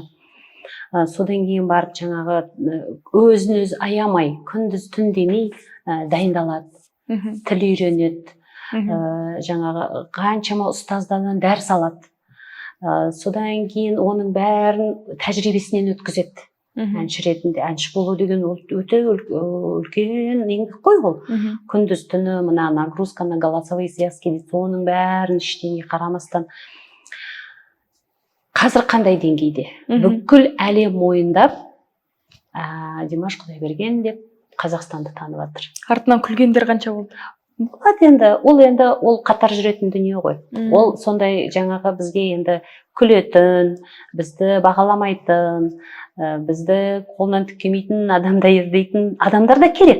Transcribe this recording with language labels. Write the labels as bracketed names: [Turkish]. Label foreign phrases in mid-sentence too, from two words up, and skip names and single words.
[Kazakh] Содан кейін барып жаңағы өзін өзі аямай, күндіз түн демей дайындалады, тіл үйренеді, жаңағы қаншама ұстаздардан дәріс алады. Содан кейін оның бәрін тәжірибесінен өткізеді. Әнші ретінде, әнші болу деген өте үлкен еңбек қой ол. Күндіз түні мына [Russian] нагрузка на голосовые связки [Kazakh] дейді, соның бәрін ештеңе қарамастан. Қазір қандай деңгейде? Бүкіл әлем мойындап, Димаш Құдайберген деп Қазақстанды танып жатыр. Артынан күлгендер қанша болды? Болады ол қатар жүретін дүние ғой. Ол сондай жаңағы бізге енді күлетін, бізді бағаламайтын, бізді қолынан түк келмейтін адамда ердейтін адамдар да керек.